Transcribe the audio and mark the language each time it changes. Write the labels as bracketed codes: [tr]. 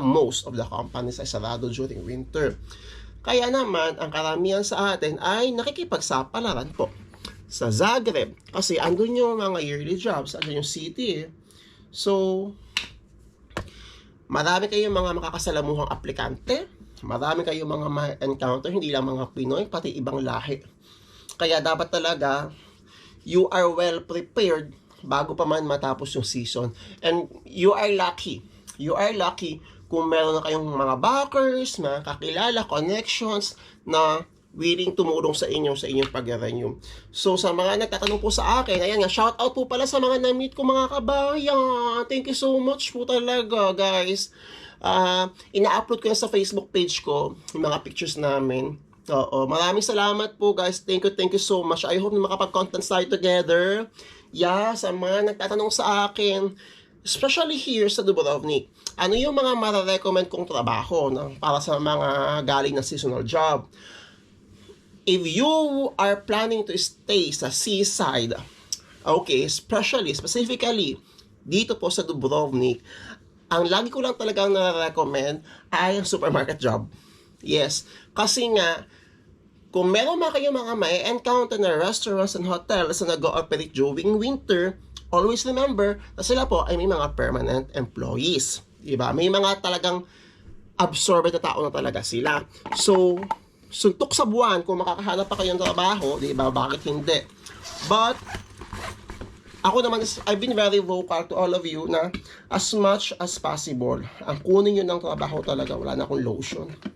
[en] Most of the companies [tl] ay sarado [en] during winter. [tl] Kaya naman, ang karamihan sa atin ay nakikipagsapalaran po sa Zagreb. Kasi andun yung mga yearly jobs, andun yung city. So, marami kayong mga makakasalamuhang aplikante. Marami kayong mga ma-encounter, hindi lang mga Pinoy, pati ibang lahi. Kaya dapat talaga, [en] you are well prepared [tl] bago pa man matapos yung season. [en] And you are lucky. You are lucky kung meron na kayong mga backers, mga kakilala, connections [tl] na willing tumulong sa inyong pag-renew. So, sa mga nagtatanong po sa akin, ayan nga, shout out po pala sa mga na-meet ko mga kabayan. [en] Thank you so much po talaga, guys. [tl] Ina-upload ko na sa Facebook page ko yung mga pictures namin. Oo, maraming salamat po, guys. [en] Thank you so much. I hope na makapag-content tayo together. [tl] Yeah, sa mga nagtatanong sa akin, especially here sa Dubrovnik, ano yung mga mararecommend kong trabaho para sa mga galing na seasonal job? [en] If you are planning to stay [tl] sa seaside, okay, specifically, dito po sa Dubrovnik, ang lagi ko lang talagang na-recommend ay ang supermarket job. Yes, kasi nga, kung meron man kayo mga may encounter na restaurants and hotels na nag-ooperate during winter, [en] always remember [tl] na sila po ay may mga permanent employees. Diba? May mga talagang absorbed na tao na talaga sila. So, suntok sa buwan, kung makakahanap pa kayo ng trabaho, diba? Bakit hindi? [en] But, ako naman, I've been very vocal to all of you na as much as possible, [tl] ang kunin nyo ng trabaho talaga, wala na akong lotion.